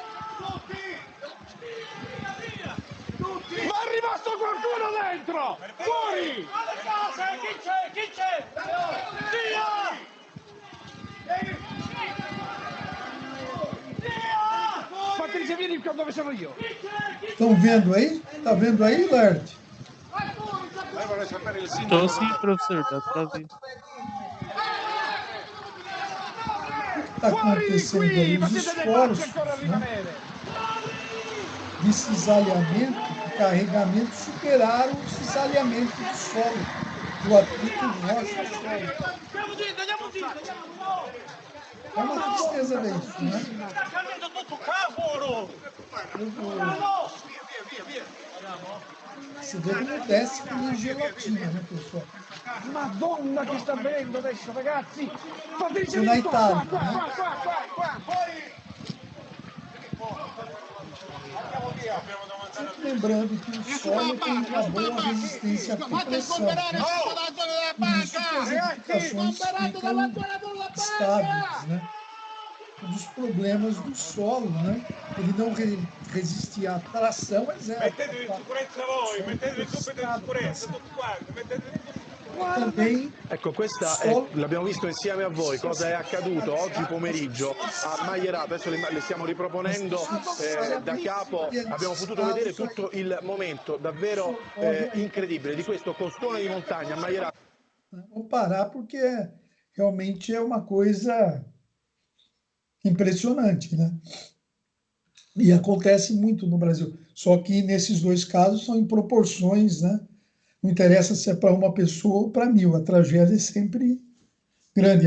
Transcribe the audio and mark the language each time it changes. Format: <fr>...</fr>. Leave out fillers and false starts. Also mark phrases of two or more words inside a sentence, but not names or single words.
<it>Ma è rimasto qualcuno dentro! Fuori! Chi c'è? Via! Patrizia, vieni qua dove sono io!</it> <pt>Estão vendo aí? Tá vendo aí, Lert? Estou sim, professor, dá para ver. Está acontecendo aí os esforços, né, de cisalhamento e carregamento superaram o cisalhamento do solo, do atrito rocha do solo. É uma tristeza ver isso, né? Você vê como desce com gelatina, né, pessoal?</pt> <it>Madonna che sta avvenendo adesso, ragazzi! Patrizia,</it> <pt>Isso na</pt> <it>vieni qua,</it> <pt>Itália, né?</pt> <it>qua!</it> <pt>Sempre lembrando que o solo tem uma boa resistência à compressão, né? Por isso que as edificações ficam estáveis, né? Um dos problemas do solo, né? Ele não resistir à tração, mas</pt> <it>Mettetevi in sicurezza voi, mettetevi subito in sicurezza, tutti quanti, mettetevi</it> <pt>também</pt> <it>Ecco, questa l'abbiamo visto insieme a voi, cosa è accaduto oggi pomeriggio a Maierato, adesso le stiamo riproponendo da capo, abbiamo potuto vedere tutto il momento davvero incredibile di questo costone di montagna a Maierato.</it> <pt>Vou parar porque realmente é uma coisa impressionante, né? E acontece muito no Brasil. Só que nesses dois casos são em proporções, né? Não interessa se é para uma pessoa ou para mil, a tragédia é sempre grande.</pt>